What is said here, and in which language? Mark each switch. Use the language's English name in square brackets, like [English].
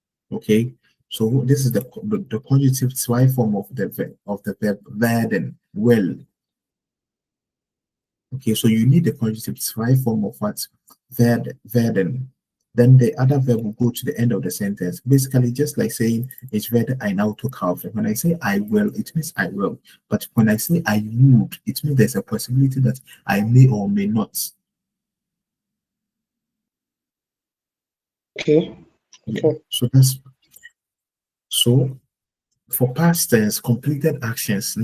[English] Okay, so this is the conjunctive zwei form of the verb werden, will. Okay, so you need the conjunctive zwei form of what werden. Then the other verb will go to the end of the sentence. Basically, just like saying [German] ich werde ein Auto kaufen. [English] When I say I will, it means I will. But when I say I would, it means there's a possibility that I may or may not. okay. Yeah. So for past tense, completed actions.